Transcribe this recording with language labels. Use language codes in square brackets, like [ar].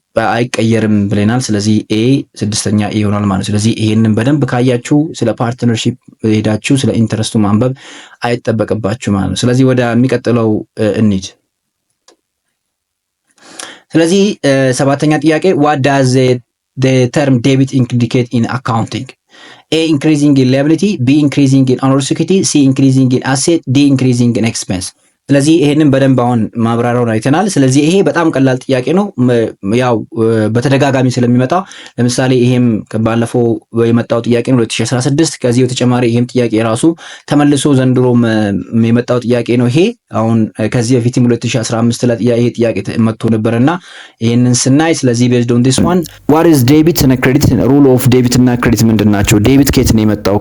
[am] አይቀየርም ብለናል። ስለዚህ ኤ ስድስተኛ ኤ ይሆናል ማለት ነው። ስለዚህ ይሄንን በደንብ ካያችሁ ስለ ፓርትነርሺፕ ሄዳችሁ ስለ ኢንተረስቱ ማንበብ አይጠበቅባችሁ ማለት ነው። ስለዚህ ወደ የሚቀጥለው እንሂድ። ስለዚህ ሰባተኛ ጥያቄ [en] what does the term debit indicate in accounting? A increasing in liability, B increasing in honor security, C increasing in asset, D increasing in expense. [am] ስለዚህ ይሄንን በደንብ አሁን ማብራሪያውን አይተናል። ስለዚህ ይሄ በጣም ቀላል ጥያቄ ነው። ያው በተደጋጋሚ ስለሚመጣ ለምሳሌ ይሄም ባለፈው የመጣው ጥያቄ ነው 2016። ከዚህ በተጨማሪ ይሄም ጥያቄ ራሱ ተመልሶ ዘንድሮም የመጣው ጥያቄ ነው። ይሄ አሁን ከዚህ በፊትም 2015 ላይ ይሄ ጥያቄ መጥቶ ነበርና ይሄንን ስናይ ስለዚህ [en] based on this one what is debit and credit, rule of debit [am] እና ክሬዲት ምንድናቸው? ዴቢት ከየት ነው የመጣው?